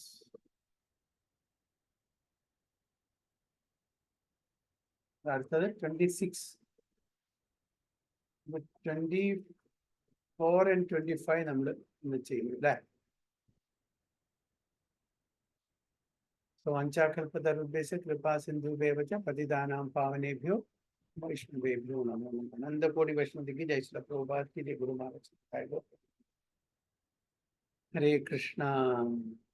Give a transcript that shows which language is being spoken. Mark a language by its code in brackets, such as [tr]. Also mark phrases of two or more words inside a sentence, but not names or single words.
[ml] അടുത്തത് 26. 24 and 25 നമ്മൾ ഇന്ന് ചെയ്യുന്നു അല്ലേ? [sa] വാഞ്ചാകൽപതരുഭ്യസ്യ കൃപാ സിന്ധുഭ്യവ ച പതിതാനാം പാവനേഭ്യോ വൈഷ്ണവേഭ്യോ നമോ നമഃ. [hi] अनन्तकोटि वैष्णवतिक जय श्री प्रभुपाद की जय. गुरु महाराज. हरे कृष्ण.